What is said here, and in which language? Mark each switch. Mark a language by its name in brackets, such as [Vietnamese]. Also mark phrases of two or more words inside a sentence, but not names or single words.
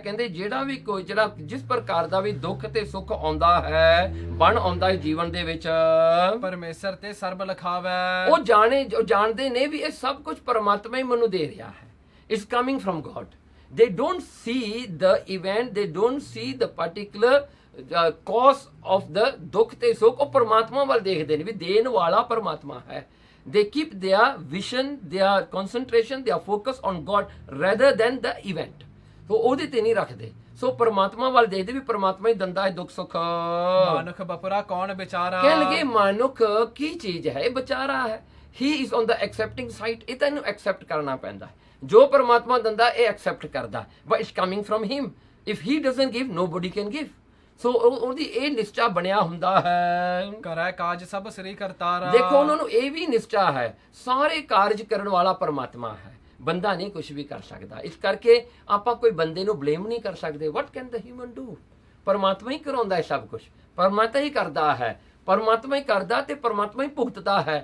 [Punjabi] ਕਹਿੰਦੇ ਜਿਹੜਾ ਵੀ ਕੋਈ ਜਿਹੜਾ ਜਿਸ ਪ੍ਰਕਾਰ ਦਾ ਵੀ ਦੁੱਖ ਤੇ ਸੁੱਖ ਆਉਂਦਾ ਹੈ, ਬਣ ਆਉਂਦਾ ਹੈ ਜੀਵਨ ਦੇ ਵਿੱਚ, ਪਰਮੇਸ਼ਰ ਤੇ ਸਰਬ ਲਖਾਵੈ, ਉਹ ਜਾਣਦੇ ਨੇ ਵੀ ਇਹ ਸਭ ਕੁਝ ਪਰਮਾਤਮਾ ਹੀ ਮੈਨੂੰ ਦੇ ਰਿਹਾ ਹੈ। [English] it's coming from God. They don't see the event, they don't see the particular cause of the [Punjabi] ਦੁੱਖ ਤੇ ਸੁੱਖ। ਉਹ ਪਰਮਾਤਮਾ ਵੱਲ ਦੇਖਦੇ ਨੇ ਵੀ ਦੇਣ ਵਾਲਾ ਪਰਮਾਤਮਾ ਹੈ। [English] they keep their vision, their concentration, their focus on God rather than the event। [Punjabi] तो ਉਹਦੇ ਤੇ ਨਹੀਂ ਰੱਖਦੇ। ਸੋ ਪਰਮਾਤਮਾ ਵੱਲ ਦੇਖਦੇ ਵੀ ਪਰਮਾਤਮਾ ਹੀ ਦਿੰਦਾ ਹੈ ਦੁੱਖ ਸੁੱਖ। ਮਾਨੁਖ ਬਪੁਰਾ ਕੌਣ ਵਿਚਾਰਾ, ਕਹਿਣ ਲੱਗੇ ਮਨੁੱਖ ਕੀ ਚੀਜ਼ ਹੈ? ਇਹ ਵਿਚਾਰਾ ਹੈ। [English] he is on the accepting side। [Punjabi] ਇਹ ਤਾਂ ਇਹਨੂੰ ਐਕਸੈਪਟ ਕਰਨਾ ਪੈਂਦਾ ਹੈ। ਜੋ ਪਰਮਾਤਮਾ ਦਿੰਦਾ ਇਹ ਐਕਸੈਪਟ ਕਰਦਾ, [English] but it's coming from him। if he doesn't give, nobody can give। [Punjabi] ਸੋ ਉਹਦੀ ਇਹ ਨਿਸ਼ਚਾ ਬਣਿਆ ਹੁੰਦਾ ਹੈ। ਕਰੈ ਕਾਜ ਸਭ ਸ੍ਰੀ ਕਰਤਾਰਾ, ਦੇਖੋ ਉਹਨਾਂ ਨੂੰ ਇਹ ਵੀ ਨਿਸ਼ਚਾ ਹੈ ਸਾਰੇ ਕਾਰਜ ਕਰਨ ਵਾਲਾ ਪਰਮਾਤਮਾ ਹੈ, ਬੰਦਾ ਨਹੀਂ ਕੁਝ ਵੀ ਕਰ ਸਕਦਾ। ਇਸ ਕਰਕੇ ਆਪਾਂ ਕੋਈ ਬੰਦੇ ਨੂੰ ਬਲੇਮ ਨਹੀਂ ਕਰ ਸਕਦੇ। [English] What can the human do? [Punjabi] ਪਰਮਾਤਮਾ ਹੀ ਕਰਾਉਂਦਾ ਹੈ ਸਭ ਕੁਝ, ਪਰਮਾਤਮਾ ਹੀ ਕਰਦਾ ਹੈ, ਪਰਮਾਤਮਾ ਹੀ ਕਰਦਾ ਤੇ ਪਰਮਾਤਮਾ ਹੀ ਭੁਗਤਦਾ ਹੈ।